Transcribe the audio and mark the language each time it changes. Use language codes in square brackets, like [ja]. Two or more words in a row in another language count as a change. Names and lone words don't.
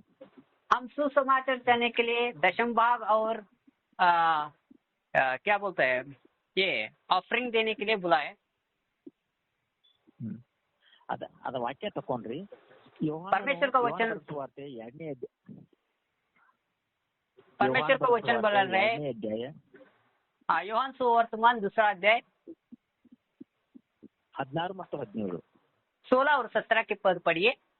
[hi] हम सुसमाचार देने के लिए दशम भाग और क्या बोलते हैं ये ऑफरिंग देने के लिए बुलाए. [kn] ಅದ ವಾಕ್ಯ ತಕೊಂಡ್ರಿ. [hi] परमेश्वर का वचन, [kn] ಸುವಾರ್ತೆ [hi] परमेश्वर का वचन बोल रहे [kn] ಅಧ್ಯಾಯ [hi] योहान सुवर्तमान 2 अध्याय [kn] 16 ಮತ್ತು 17 [hi] 16 और 17 के पद पढ़िए.